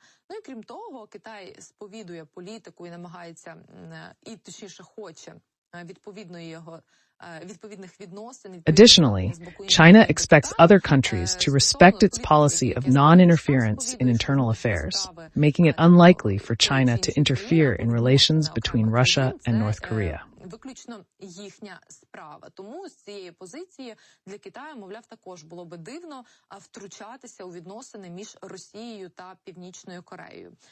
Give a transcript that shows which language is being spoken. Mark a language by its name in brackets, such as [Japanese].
[Ukrainian] Ну і крім того, Китай сповідує політику і намагається, і точніше хоче відповідних відносин. [English] Additionally, China expects other countries to respect its policy of non-interference in internal affairs, making it unlikely for China to interfere in relations between Russia and North Korea. [Ukrainian] Виключно їхня справа. Тому з цієї позиції для Китаю, мовляв, також було би дивно втручатися у відносини між Росією та Північною Кореєю.